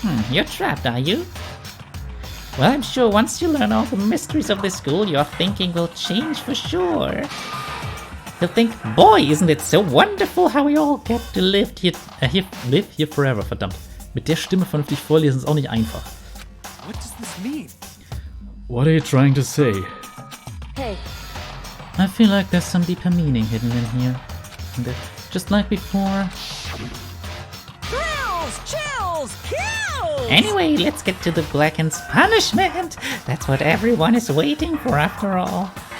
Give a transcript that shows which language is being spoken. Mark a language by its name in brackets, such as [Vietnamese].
[English] You're trapped, are you? Well, I'm sure once you learn all the mysteries of this school, your thinking will change for sure. You'll think, boy, isn't it so wonderful how we all get to live here forever, [German] verdammt. Mit der Stimme vernünftig vorlesen ist auch nicht einfach. [English] What does this mean? What are you trying to say? Hey, I feel like there's some deeper meaning hidden in here. Just like before. Thrills, chills, kills! Anyway, let's get to the Blackened's punishment. That's what everyone is waiting for after all.